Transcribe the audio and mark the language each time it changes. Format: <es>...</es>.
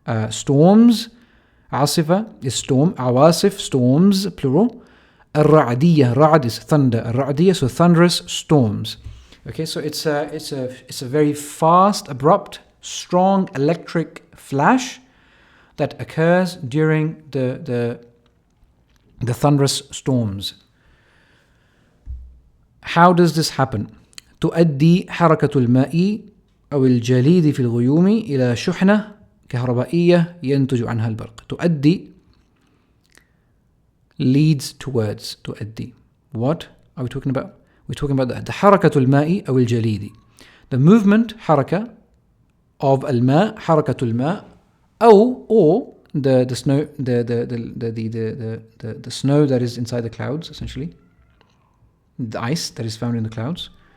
<en>storms, عاصفة is storm, عواصف, storms, plural, الرعدية, رعد is thunder, الرعدية, so thunderous storms. Okay, so it's a very fast, abrupt, strong electric flash that occurs during the thunderous storms. How does this happen?</en> <ar>تؤدي حركة الماء أو الجليد في الغيوم إلى شحنة كهربائية ينتج عنها البرق.</ar> <en>تؤدي leads towards.</en> <ar>تؤدي.</ar> <en>What are we talking about? We're talking about the</en> <ar>حركة الماء أو الجليد.</ar> <en>The movement, حركة, of الماء,</en> <ar>حركة الماء,</ar> <en>or the snow, the snow that is inside the clouds, essentially, the ice that is found in the clouds.</en>